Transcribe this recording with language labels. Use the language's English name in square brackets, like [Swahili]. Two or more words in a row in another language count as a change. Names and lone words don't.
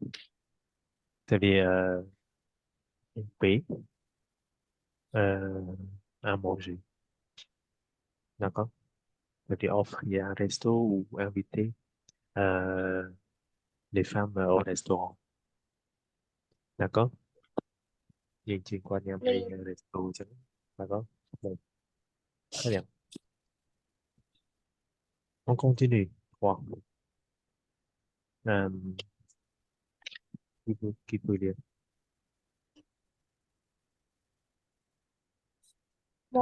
[French] Ça veut dire payer euh, à manger. D'accord? Ça veut dire offrir un resto ou inviter euh, les femmes au restaurant. D'accord? [Vietnamese] Nhìn trên quan niệm [French] Oui. [Vietnamese] hay resto chứ. [French] D'accord? Bon, très bien. On continue. 3. Euh, qui peut lire? Moi,